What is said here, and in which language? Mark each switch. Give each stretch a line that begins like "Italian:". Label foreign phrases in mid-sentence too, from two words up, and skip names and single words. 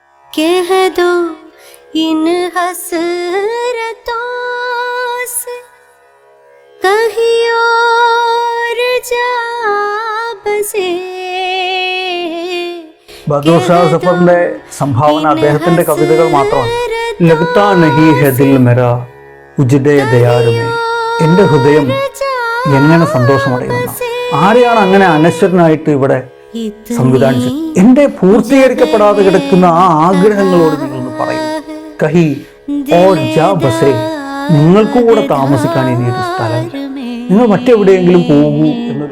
Hindi: कह दो इन हसरतों से कहीं और जा बसे.
Malayalam: ബഹദൂർ ഷാ സഫറിന്റെ സംഭാവന അദ്ദേഹത്തിന്റെ കവിതകൾ മാത്രമാണ്.
Hindi: लगता नहीं है दिल मेरा उजड़े दयार में,
Malayalam: എൻ്റെ ഹൃദയം എങ്ങനെ സന്തോഷമടയുമെന്ന. ആരെയാണ് അങ്ങനെ അനശ്വരനായിട്ട് ഇവിടെ സംവിധാനിച്ചത്? എൻ്റെ പൂർത്തീകരിക്കപ്പെടാതെ കിടക്കുന്ന ആ ആഗ്രഹങ്ങളോട് നിങ്ങളൊന്ന് പറയൂ.
Hindi: कहीं और जा बसे,
Malayalam: നിങ്ങൾക്കും കൂടെ താമസിക്കാൻ ഇനി ഒരു സ്ഥലം, നിങ്ങൾ മറ്റെവിടെയെങ്കിലും പോകൂ എന്നൊരു.